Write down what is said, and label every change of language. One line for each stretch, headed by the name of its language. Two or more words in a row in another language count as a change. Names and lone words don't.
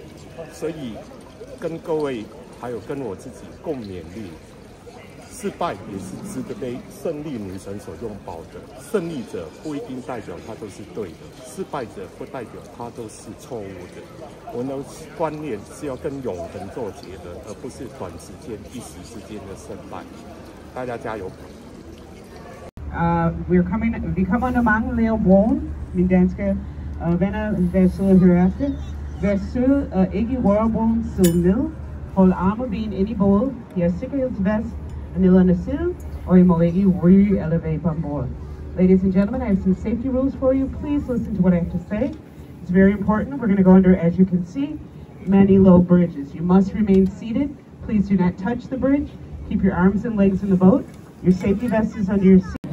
Chinese: 所以跟各位还有跟我自己共勉励，失败也是值得被胜利女神所拥抱的。胜利者不一定代表他都是对的，失败者不代表他都是错误的。我们的观念是要跟永恒做结合，而不是短时间、一时之间的胜败。大家加油
Danish: Vi kommer under mange laver broen, mine danske venner, der sidder hereafter. Vær sød og ikke røre broen, sid ned. Hold arme og ben ind i båden. De har sikkerhedsvest nede side, og I må ikke ryge eller vape
English: on board. Ladies and gentlemen, I have some safety rules for you. Please listen to what I have to say. It's very important. We're going to go under, as you can see, many low bridges. You must remain seated. Please do not touch the bridge. Keep your arms and legs in the boat. Your safety vest is under your seat.